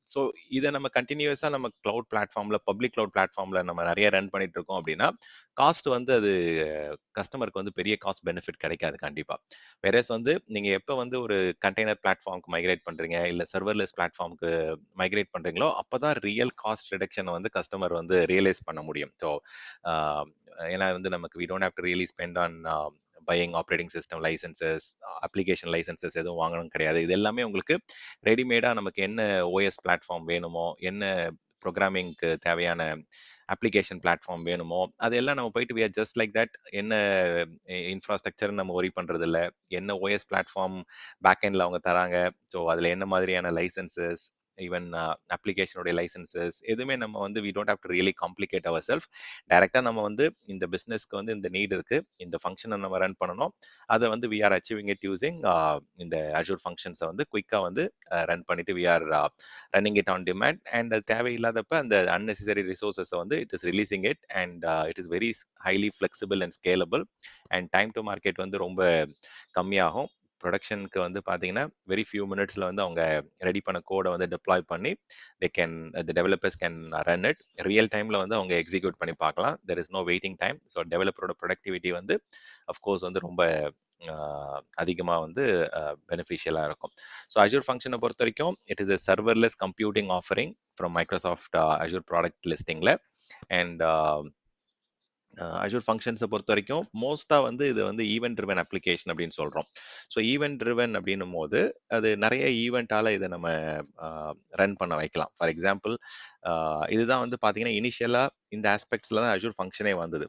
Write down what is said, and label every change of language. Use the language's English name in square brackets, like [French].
[Tamil] So இதை நம்ம கண்டினியூஸாக நம்ம கிளவுட் பிளாட்ஃபார்மில், பப்ளிக் கிளவுட் பிளாட்ஃபார்மில் நம்ம நிறைய ரன் பண்ணிட்டு இருக்கோம் அப்படின்னா காஸ்ட் வந்து அது கஸ்டமருக்கு வந்து பெரிய காஸ்ட் பெனிஃபிட் கிடைக்காது கண்டிப்பாக. வேறஸ் வந்து நீங்கள் எப்போ வந்து ஒரு கண்டெய்னர் பிளாட்ஃபார்முக்கு மைக்ரேட் பண்ணுறீங்க இல்லை சர்வர்லெஸ் பிளாட்ஃபார்முக்கு மைக்ரேட் பண்ணுறீங்களோ அப்போ தான் ரியல் காஸ்ட் ரிடக்ஷனை வந்து கஸ்டமர் வந்து ரியலைஸ் பண்ண முடியும். ஸோ ஏன்னா வந்து நமக்கு [English] we don't have to really spend on buying operating system licenses, application licenses [Tamil] எதுவும் வாங்கணும் கிடையாது. இது எல்லாமே உங்களுக்கு ரெடிமேடா நமக்கு என்ன ஓஎஸ் பிளாட்ஃபார்ம் வேணுமோ, என்ன ப்ரோக்ராமிங்க்கு தேவையான அப்ளிகேஷன் பிளாட்ஃபார்ம் வேணுமோ அதெல்லாம் நம்ம போயிட்டு [English] we are just like that. [Tamil] என்ன இன்ஃப்ராஸ்ட்ரக்சர் நம்ம ஒரி பண்றது இல்லை, என்ன ஓஎஸ் பிளாட்ஃபார்ம் பேக்எண்ட்ல அவங்க தராங்க, ஸோ அதில் என்ன மாதிரியான லைசன்சஸ், ஈவன் அப்ளிகேஷனுடைய லைசன்சஸ் எதுவுமே நம்ம வந்து [English] we don't have to really complicate ourselves. [Tamil] டைரக்டா நம்ம வந்து இந்த பிஸ்னஸ்க்கு வந்து இந்த நீட் இருக்கு, இந்த ஃபங்க்ஷனை நம்ம ரன் பண்ணணும், அதை வந்து [English] we are achieving it using [Tamil] இந்த அஜூர் ஃபங்க்ஷன்ஸை வந்து குயிக்காக வந்து ரன் பண்ணிட்டு [English] we are running it on demand. [Tamil] And அது தேவையில்லாதப்ப அந்த [English] unnecessary resources வந்து it is releasing it and it is very highly flexible and scalable. [Tamil] And time to market வந்து ரொம்ப கம்மியாகும். ப்ரொடக்ஷனுக்கு வந்து பார்த்தீங்கன்னா வெரி ஃபியூ மினிட்ஸில் வந்து அவங்க ரெடி பண்ண கோடை வந்து டிப்ளாய் பண்ணி [English] the developers can run it [Tamil] real டைமில் வந்து அவங்க எக்ஸிக்யூட் பண்ணி பார்க்கலாம். [English] there is no waiting time. [Tamil] So டெவலப்பரோட productivity வந்து அஃப்கோர்ஸ் வந்து ரொம்ப அதிகமாக வந்து பெனிஃபிஷியலாக இருக்கும். ஸோ அஜூர் ஃபங்க்ஷனை பொறுத்த வரைக்கும் [English] It is a serverless computing offering from Microsoft Azure product listingல. [Tamil] And Azure ஃபங்க்ஷன்ஸை பொறுத்த வரைக்கும் மோஸ்ட்டாக வந்து இது வந்து ஈவென்ட் ட்ரிவன் அப்ளிகேஷன் அப்படின்னு சொல்கிறோம். ஸோ ஈவென்ட் ட்ரிவன் அப்படின்னும் போது அது நிறைய ஈவெண்ட்டால் இதை நம்ம ரன் பண்ண வைக்கலாம். ஃபார் எக்ஸாம்பிள் இதுதான் வந்து பார்த்தீங்கன்னா இனிஷியலாக இந்த ஆஸ்பெக்ட்ஸில் தான் அஜூர் ஃபங்க்ஷனே வந்தது.